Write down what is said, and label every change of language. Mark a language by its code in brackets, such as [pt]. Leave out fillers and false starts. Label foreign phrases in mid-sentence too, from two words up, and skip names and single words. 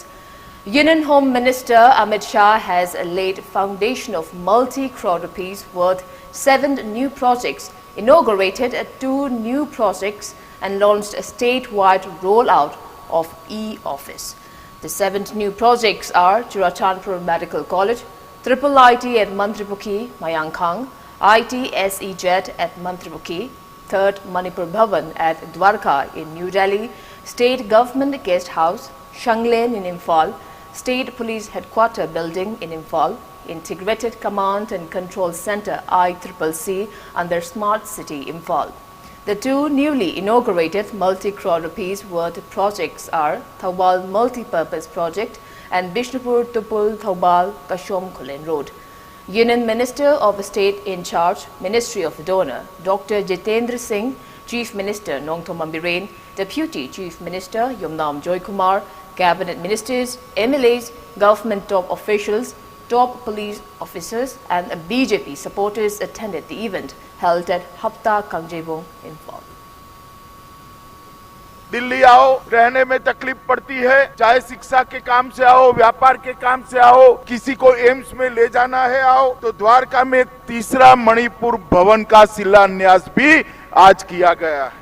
[en] Union Home Minister Amit Shah has laid foundation of multi-crore rupees worth 7 new projects, inaugurated 2 new projects and launched a statewide rollout of e-office. The 7 new projects are Churachandpur Medical College, Triple IT at Mantripuki, Mayankhang, ITSEZ at Mantripuki, 3rd Manipur Bhavan at Dwarka in New Delhi, State Government Guest House, Shanglane in Imphal, State Police Headquarters Building in Imphal, Integrated Command and Control Center ICCC under Smart City Imphal. The 2 newly inaugurated multi-crore rupees worth projects are Thoubal Multi-Purpose Project and Bishnupur Tupul Thoubal Kashom Kulen Road. Union Minister of State in charge, Ministry of Donor, Dr. Jitendra Singh, Chief Minister Nongthom Ambiren, Deputy Chief Minister Yomnam Joykumar, Cabinet Ministers, MLAs, government top officials, top police officers and BJP supporters attended the event held at Hapta Kangjebong in Fall. [hi] दिल्ली आओ, रहने में तकलीफ पड़ती है, चाहे शिक्षा के काम से आओ, व्यापार के काम से आओ, किसी को एम्स में ले जाना है आओ, तो द्वारका में 3रा मणिपुर भवन का शिलान्यास भी आज किया गया है।